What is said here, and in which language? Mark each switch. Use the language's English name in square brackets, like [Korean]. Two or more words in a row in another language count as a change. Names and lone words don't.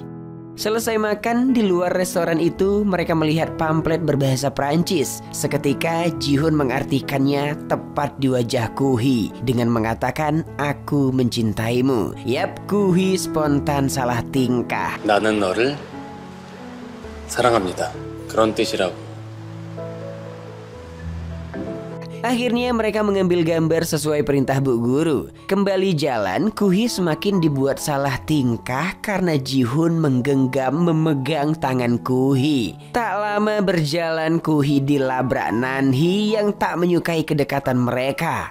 [Indonesian] Selesai makan, di luar restoran itu mereka melihat pamflet berbahasa Prancis. Seketika Ji-hoon mengartikannya tepat di wajah Kuhi dengan mengatakan, "Aku mencintaimu." Yap, Kuhi spontan salah tingkah. [Korean] 나는 너를 사랑합니다. 그런 뜻이라고. [Indonesian] Akhirnya mereka mengambil gambar sesuai perintah bu guru. Kembali jalan, Kuhi semakin dibuat salah tingkah karena Ji-hoon menggenggam memegang tangan Kuhi. Tak lama berjalan, Kuhi dilabrak Nanhee yang tak menyukai kedekatan mereka.